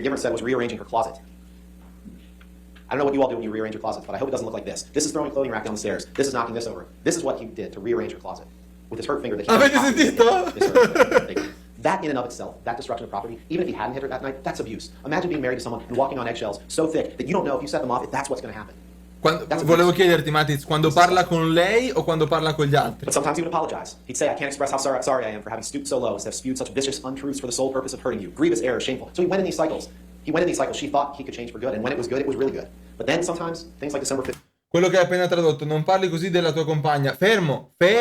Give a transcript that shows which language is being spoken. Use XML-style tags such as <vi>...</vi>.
<en>McGivern said was rearranging her closet. I don't know what you all do when you rearrange your closet, but I hope it doesn't look like this. This is throwing a clothing rack down the stairs. This is knocking this over. This is what he did to rearrange her closet with his hurt finger that he</en> <it>Avete sentito?</it> <en>That in and of itself, that destruction of property, even if he hadn't hit her that night, that's abuse. Imagine being married to someone and walking on eggshells so thick that you don't know if you set them off if that's what's going to happen.</en> <it>Volevo chiederti, Matiz, quando parla con lei o quando parla con gli altri?</it> <en>But sometimes he would apologize. He'd say, I can't express how sorry I am for having stooped so low as to have spewed such vicious untruths for the sole purpose of hurting you. Grievous error, shameful. So he went in these cycles. She thought he could change for good, and when it was good, it was really good. But then sometimes, things like December 5th.</en> <it>Quello che hai appena tradotto, non parli così della tua compagna. Fermo.</it>